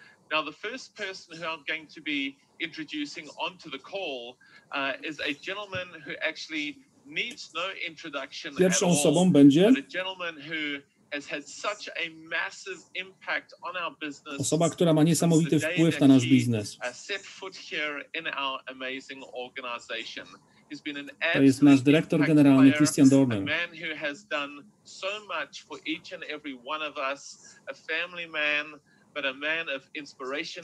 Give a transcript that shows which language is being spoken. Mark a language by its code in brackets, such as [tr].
[en] Now, the first person who I'm going to be introducing onto the call is a gentleman who actually needs no introduction [pl] Pierwszą [en] at all, [pl] osobą będzie [en] but a gentleman who has had such a massive impact on our business. [pl] Osoba, która ma niesamowity wpływ na nasz biznes. [en] Set foot here in our amazing organization. [pl] To jest nasz dyrektor generalny Christian Dorner. [en] A man who has done so much for each and every one of us, a family man, but a man of inspiration.